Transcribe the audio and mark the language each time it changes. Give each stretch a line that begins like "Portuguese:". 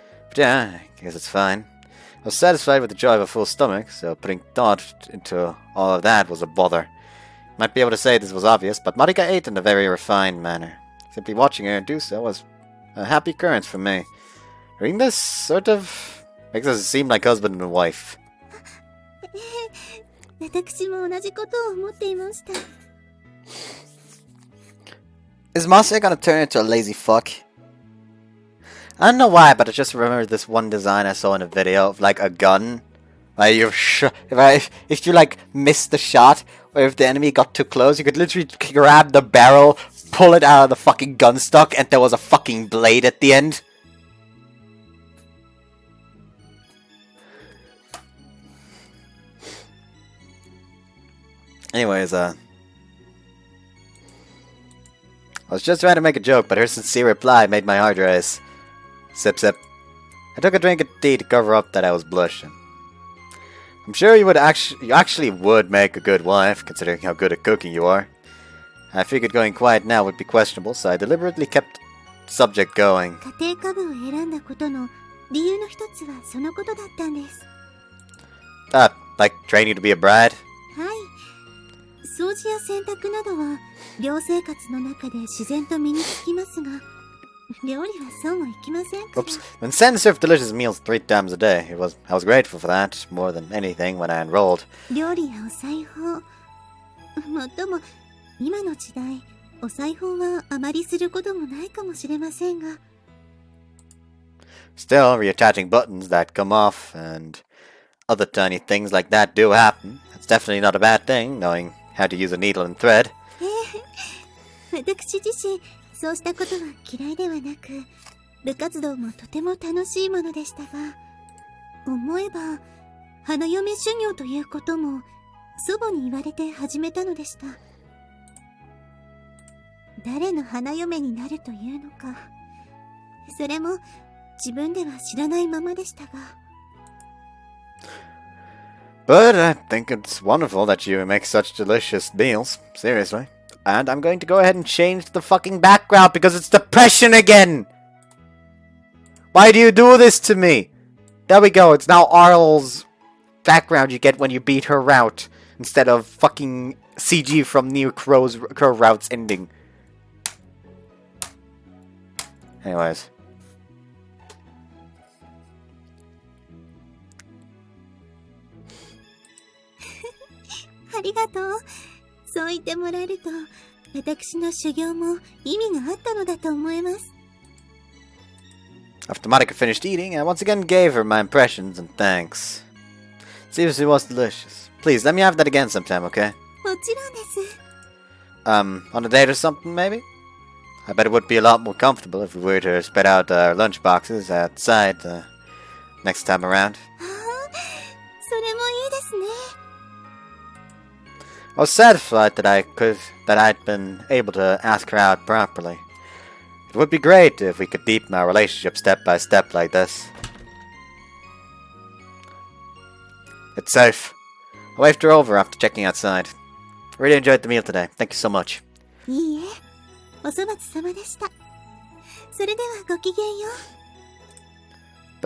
English: But yeah, I guess it's fine. I was satisfied with the joy of a full stomach, so putting thought into all of that was a bother. Might be able to say this was obvious, but Marika ate in a very refined manner. Simply watching her do so was a happy occurrence for me. Reading this sort of makes us seem like husband and wife.
Japanese: 私も同じことを思っていました。
English: Is Masa gonna turn into a lazy fuck? I don't know why, but I just remember this one design I saw in a video of like a gun. Like if you like missed the shot, or if the enemy got too close, you could literally grab the barrel, pull it out of the fucking gun stock, and there was a fucking blade at the end. Anyways, I was just trying to make a joke, but her sincere reply made my heart race. Sip, sip. I took a drink of tea to cover up that I was blushing. I'm sure you actually would make a good wife, considering how good at cooking you are. I figured going quiet now would be questionable, so I deliberately kept the subject going.
Japanese: 家庭科部を選んだことの理由の一つはそのことだったんです。
English: Like training to be a bride?
Japanese: はい。掃除や洗濯などは寮生活の中で自然と身につきますが、料理はそうもいきませんから。
English: Oops. When Sen served delicious meals 3 times a day, I was grateful for that more than anything when I enrolled.
Japanese: 料理やお裁縫。もっとも今の時代、お裁縫はあまりすることもないかもしれませんが。
English: Still, reattaching buttons that come off and other tiny things like that do happen. It's definitely not a bad thing, knowing how to use a needle and thread.
Japanese: 私自身、そうしたことは嫌いではなく、部活動もとても楽しいものでしたが、思えば、花嫁修行ということも、祖母に言われて始めたのでした。誰の花嫁になるというのか、それも自分では知らないままでしたが。
English: But I think it's wonderful that you make such delicious meals, seriously. And I'm going to go ahead and change the fucking background because it's depression again! Why do you do this to me? There we go, it's now Arl's background you get when you beat her route, instead of fucking CG from New Crow Route's ending. Anyways.
Japanese: ありがとう。そう言ってもらえると、私の修行も意味があったのだと思います。
English: After Marika finished eating, I once again gave her my impressions and thanks. Seriously, was delicious. Please, let me have that again sometime, okay?
Japanese: もちろんです。
English: On a date or something, maybe? I bet it would be a lot more comfortable if we were to spread out our lunch boxes outside next time around.
Japanese: それもいいですね。
English: I was satisfied that I'd been able to ask her out properly. It would be great if we could deepen our relationship step by step like this. It's safe. I waved her over after checking outside. Really enjoyed the meal today. Thank you so much.
Japanese: いいえ、お粗末様でした。それではごきげんよう。